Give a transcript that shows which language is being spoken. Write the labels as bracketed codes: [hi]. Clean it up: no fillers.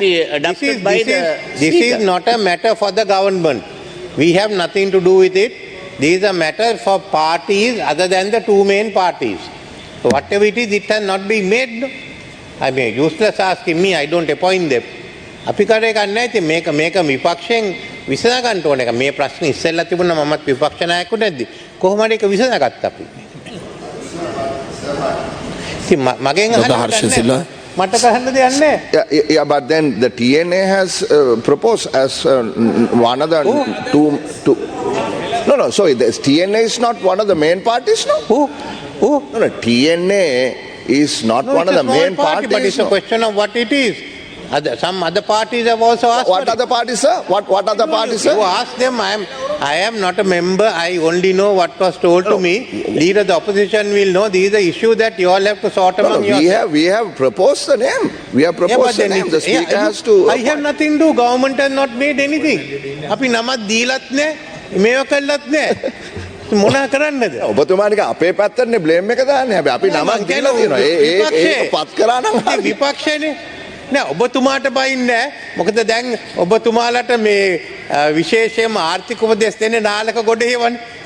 [en] be adopted by the This is speaker. not a matter for the government. We have nothing to do with it. This is a matter for parties other than the two main parties. So whatever it is, it has not been made. No? I mean, useless asking me, I don't appoint them. [si] අපි කරේ ගන්න ඉතින් මේක විපක්ෂයෙන් විසඳ ගන්න ඕන එක. මේ ප්‍රශ්නේ ඉස්සෙල්ලා තිබුණා මමත් විපක්ෂ නායකයෙකු නැද්දි. කොහොම හරි ඒක විසඳගත්තා අපි. ඉතින් මගෙන් අහන්න මට කරන්න දෙයක් නැහැ. [en] Yeah, but then the TNA has proposed as one of the two. No, sorry, the TNA is not one of the main parties, no? Who? No, TNA is not one of the main parties. But it's a question of what it is. Some other parties have also asked. What other parties, sir? What other parties, sir? You ask them. I am not a member. I only know what was told to me. Leader of the opposition will know. This is the issue that you all have to sort among yourselves. We have proposed the name. We have proposed the name. The speaker has to. I have nothing to do. Government has not made anything. [si] අපි නමක් දීලත් නැහැ. මේව කළත් නැහැ. මොනා කරන්නද? ඔබතුමානික අපේ පැත්තටනේ blame එක දාන්නේ. හැබැයි අපි නමක් දීලා තියෙනවා. ඒක පත් කරා නම් විපක්ෂයනේ. නෑ ඔබතුමාට බයින්නේ මොකද දැන් ඔබතුමාලට මේ විශේෂයෙන්ම ආර්ථික උපදෙස් දෙන්නේ නාලක ගොඩ හේවනේ.